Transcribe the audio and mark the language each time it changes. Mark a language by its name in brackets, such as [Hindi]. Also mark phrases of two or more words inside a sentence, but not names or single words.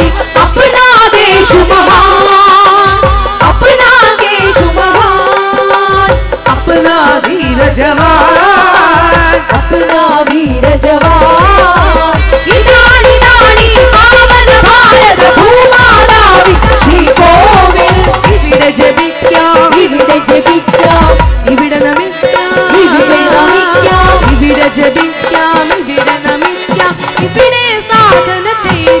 [Hindi] अपना देश महान, अपना देश महान. अपना वीर जवान, अपना वीर जवान. [Malayalam] ഇതാണി താണി പാവന ഭാരത ഭൂമാതാവിൻ ശ്രീകോവിൽ. ഇവിടെ ജപിക്കാം, ഇവിടെ ജപിക്കാം, ഇവിടെ നമിക്കാം, ഇവിടെ നമിക്കാം, ഇവിടെ ജപിക്കാം, ഇവിടെ നമിക്കാം, ഇവിടെ സാധന